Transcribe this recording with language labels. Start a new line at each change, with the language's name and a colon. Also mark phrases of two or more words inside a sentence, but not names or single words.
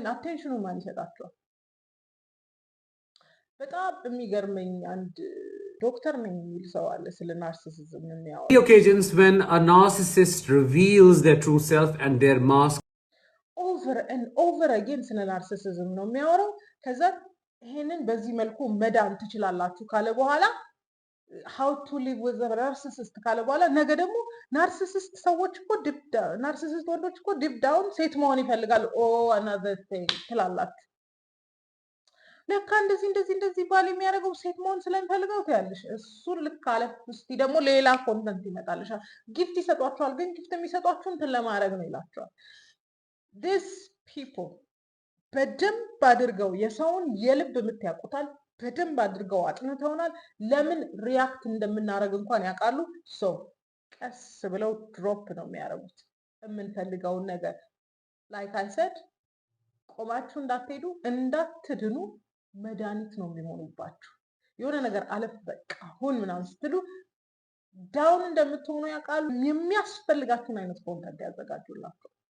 Amharic: አቴንሽኑ ማን ይሰጣቸዋል? በጣም የሚገርመኝ አንድ ዶክተር ነኝ የሚል ሰው አለ ስለ ናርሲሲዝም የሚያወራ
English: occasions when a narcissist reveals their true self and their mask over and over again
Amharic: ስለ ናርሲሲዝም ነው የሚያወራው። ከዛ ይሄንን በዚህ መልኩ መዳን ትችላላችሁ ካለ በኋላ
English: how to live with a narcissist
Amharic: ካለ በኋላ ነገ ደግሞ ናርሲሲስት ሰዎች እኮ ናርሲሲስት ወንዶች እኮ ዲፕ ዳውን ሴት መሆን ይፈልጋሉ።
English: another thing
Amharic: ትላላችሁ። ለካ እንደዚህ ባል የሚያደርገው ሴት መሆን ስለሚፈልገው ትያለሽ። እሱን ልክ አለፍ እስቲ ደግሞ ሌላ ኮንተንት ይመጣልሻል። ጊፍት ይሰጧቸዋል። ግን ጊፍት የሚሰጧችሁ እንትን ለማድረግ ነው ይላቸዋል።
English: this people
Amharic: በደንብ አድርገው የሰውን የልብ ምት ያውቁታል። በደንብ አድርገው አጥንተውናል። ለምን ሪያክት እንደምናደርግ እንኳን ያውቃሉ። ሰው ቀስ ብለው ድሮፕ ነው የሚያደርጉት የምንፈልገውን ነገር።
English: like I said
Amharic: ቆማችሁ እንዳትሄዱ እንዳትድኑ መድኃኒት ነው የሚሆኑባችሁ። የሆነ ነገር አለፍ በቃ ሁን ምናምን ስትሉ ዳውን እንደምትሆኑ ያውቃሉ። የሚያስፈልጋችሁን አይነት ኮንተንት ያዘጋጁላችሁ።